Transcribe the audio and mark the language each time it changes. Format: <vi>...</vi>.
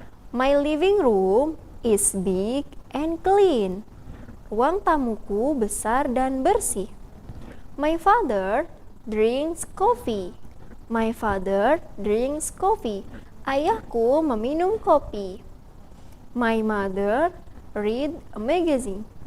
<en>My living room is big and clean.</en> <id>Ruang tamuku besar dan bersih.</id> <en>My father drinks coffee. My father drinks coffee.</en> <id>Ayahku meminum kopi.</id> <en>My mother read a magazine.</en>